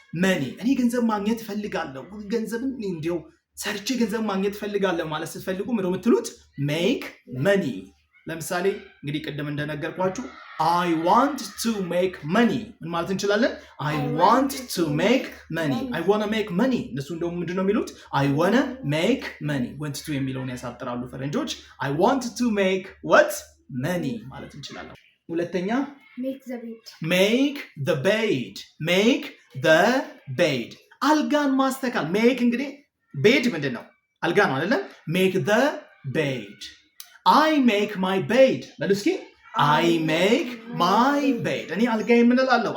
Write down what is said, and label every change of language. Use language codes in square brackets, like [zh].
[am] money። እኔ ገንዘብ ማግኘት እፈልጋለሁ፣ ገንዘብን እንዲያው ሰርቼ ገንዘብ ማግኘት እፈልጋለሁ ማለት ስትፈልጉ ምንድን ነው የምትሉት? make money። ለምሳሌ እንግዲህ ቅድም እንደነገርኳችሁ [en] I want to make money [am] ምን ማለት እንችላለን? [en] I want to make money. I wanna make money። [am] እነሱ እንደውም ምንድን ነው የሚሉት? [en] I wanna make money። want to [am] የሚለውን ያሳጥራሉ ፈረንጆች። [en] I want to make what? [am] money ማለት እንችላለን። ሁለተኛ make the bed። አልጋን ማስተካከል። make እንግዲህ bed ምንድን ነው? አልጋ ነው አይደለም? [en] make the bed. I make my bed። [am] በሉ እስኪ [en] I make my bed። [am] እኔ አልጋዬን ምን እላለሁ?